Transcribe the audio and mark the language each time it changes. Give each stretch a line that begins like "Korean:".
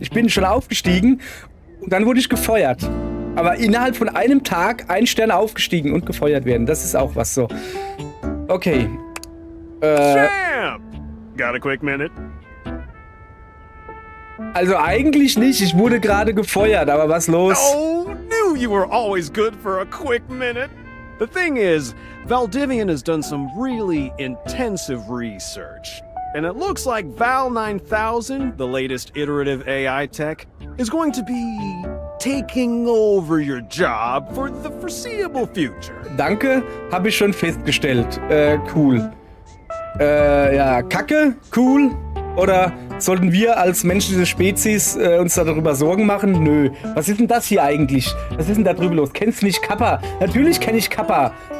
German: Ich bin schon aufgestiegen und dann wurde ich gefeuert. Aber innerhalb von einem Tag 1 Stern aufgestiegen und gefeuert werden. Das ist auch was so. Okay.
English: Champ! Got a quick minute?
German: Also eigentlich nicht. Ich wurde gerade gefeuert, aber was los?
English: Oh, knew you were always good for a quick minute. The thing is, Valdivian has done some really intensive research. And it looks like Val 9000, the latest iterative AI tech, is going to be taking over your job for the foreseeable future.
German: Danke, habe ich schon festgestellt. Cool. Ja, Kacke, cool. Oder sollten wir als menschliche Spezies uns darüber Sorgen machen? Nö. Was ist denn das hier eigentlich? Was ist denn da drüber los? Kennst du nicht Kappa? Natürlich kenne ich Kappa.